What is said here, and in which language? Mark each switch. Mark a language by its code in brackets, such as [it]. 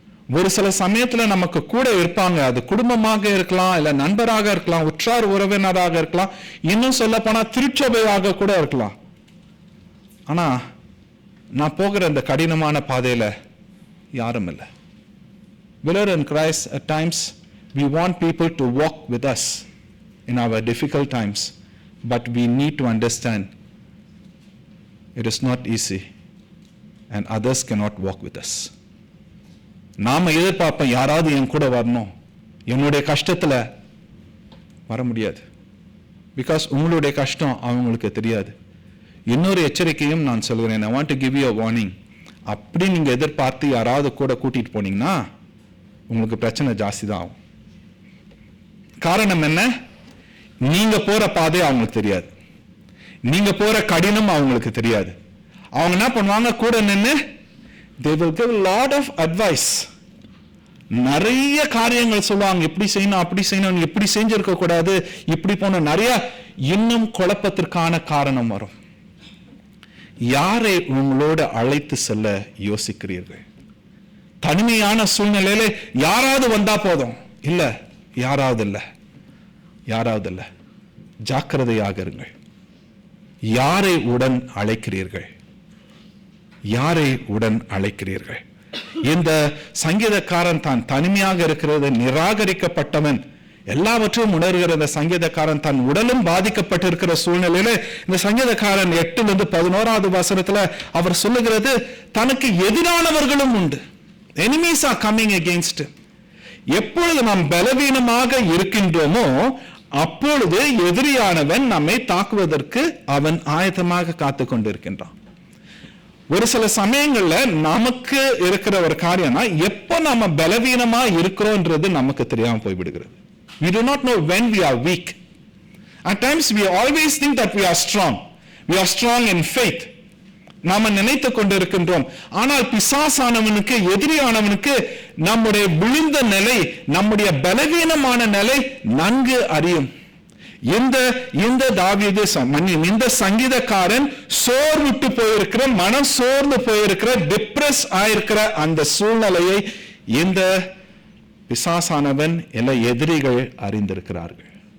[ta] ஒரு சில சமயத்துல நமக்கு கூட இருப்பாங்க, அது குடும்பமாக இருக்கலாம், இல்ல நண்பராக இருக்கலாம், உற்றார் உறவினராக இருக்கலாம், இன்னும் சொல்ல போனா திருச்சபையாக கூட இருக்கலாம். ஆனா நான் போகிற இந்த கடினமான பாதையில யாரும் இல்லை. [en] Beloved in Christ, at times we want people to walk with us in our difficult times, but we need to understand it is not easy and others cannot walk with us. [ta] நாம எதிர்பார்ப்போம், யாராவது என் கூட வரணும், என்னுடைய கஷ்டத்துல வர முடியாது. Because உங்களுடைய கஷ்டம் அவங்களுக்கு தெரியாது. இன்னொரு எச்சரிக்கையும் நான் சொல்கிறேன். [en] I want to give you a warning. [ta] அப்படி நீங்க எதிர்பார்த்து யாராவது கூட கூட்டிட்டு போனீங்கன்னா உங்களுக்கு பிரச்சனை ஜாஸ்தி தான் ஆகும். காரணம் என்ன? நீங்க போற பாதை அவங்களுக்கு தெரியாது, நீங்க போற கடினம் அவங்களுக்கு தெரியாது. அவங்க என்ன பண்ணுவாங்க, கூட நின்று [en] they will give a lot of advice. [ta] நிறைய காரியங்கள் சொல்லுவாங்க, இப்படி செய்யணும், அப்படி செய்யணும், நீ இப்படி செஞ்சிருக்க கூடாது, இப்படி போன நிறைய. இன்னும் குழப்பத்திற்கான காரணம் வரும். யாரை உங்களோடு அழைத்து செல்ல யோசிக்கிறீர்கள்? தனிமையான சூழ்நிலையில யாராவது வந்தா போதும், இல்ல யாராவது இல்ல, யாராவது இல்ல. ஜாக்கிரதையாக இருங்கள். யாரை உடன் அழைக்கிறீர்கள்? யாரை உடன் அழைக்கிறீர்கள்? இந்த சங்கீதக்காரன் தான் தனிமையாக இருக்கிறது, நிராகரிக்கப்பட்டவன், எல்லாவற்றையும் உணர்கிற இந்த சங்கீதக்காரன் தன் உடலும் பாதிக்கப்பட்டிருக்கிற சூழ்நிலையில இந்த சங்கீதக்காரன் 8-11 வசனத்துல அவர் சொல்லுகிறது, தனக்கு எதிரானவர்களும் உண்டு. [en] enemies are coming against him. [ta] எப்பொழுது நாம் பலவீனமாக இருக்கின்றோமோ அப்பொழுது எதிரியானவன் நம்மை தாக்குவதற்கு அவன் ஆயத்தமாக காத்து கொண்டிருக்கின்றான். ஒரு சில சமயங்கள்ல நமக்கு இருக்கிற ஒரு காரியம்னா, எப்ப நாம பலவீனமா இருக்கிறோம்ன்றது நமக்கு தெரியாம போய்விடுகிறது. [en] We do not know when we are weak. At times we always think that we are strong. We are strong in faith. [ta] நாம நினைத்து கொண்டிருக்கின்றோம். ஆனால் பிசாசானவனுக்கு, எதிரியானவனுக்கு நம்முடைய விழுந்த நிலை, நம்முடைய பலவீனமான நிலை நன்கு அறியும். இந்த தாவீது இந்த சங்கீதக்காரன் சோர்வுட்டு போயிருக்கிற, மனம் சோர்ந்து போயிருக்கிற, டிப்ரஸ் ஆயிருக்கிற அந்த சூழ்நிலையை இந்த பிசாசானவன் எல்லா எதிரிகள் அறிந்திருக்கிறார்கள்.